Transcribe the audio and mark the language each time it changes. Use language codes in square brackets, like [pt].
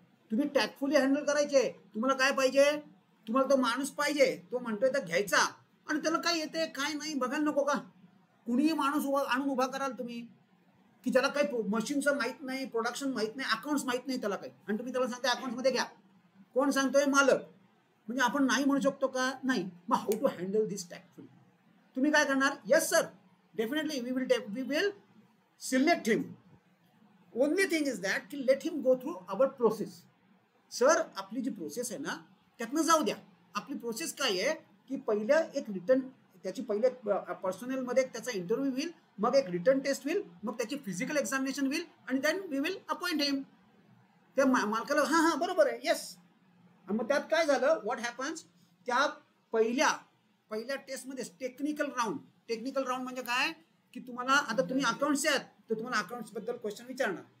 [mr] तुम्ही टॅक्टफुली हँडल करायचे. तुम्हाला काय पाहिजे? तुम्हाला तो माणूस पाहिजे, तो म्हणतोय तर घ्यायचा, आणि त्याला काय येते काय नाही बघायला नको का? कुणीही माणूस आणून उभा कराल तुम्ही की ज्याला काही मशीनचं माहित नाही, प्रोडक्शन माहित नाही, अकाउंट्स माहित नाही त्याला काही, आणि तुम्ही त्याला सांगता अकाउंट्स मध्ये घ्या. कोण सांगतोय? मालक. म्हणजे आपण नाही म्हणू शकतो का? नाही. मग [en] How to handle this tactfully? [mr] तुम्ही काय करणार? [en] Yes sir, definitely we will select him. Only thing is that की let him go through our process. [mr] Sir आपली जी प्रोसेस आहे ना त्यातनं जाऊ द्या. आपली प्रोसेस काय आहे की पहिलं एक रिटर्न त्याची पहिले पर्सनलमध्ये त्याचा इंटरव्ह्यू होईल, मग एक रिटर्न टेस्ट होईल, मग त्याची फिजिकल एक्झामिनेशन होईल आणि [en] Then we will appoint him. [mr] त्या मालकाला हा बरोबर आहे, येस. मग त्यात काय झालं, [en] what happens, [mr] त्या पहिल्या टेस्टमध्ये टेक्निकल राऊंड म्हणजे काय की तुम्हाला आता तुम्ही अकाउंट्स आहेत तर तुम्हाला अकाउंट्स बद्दल क्वेश्चन विचारणार.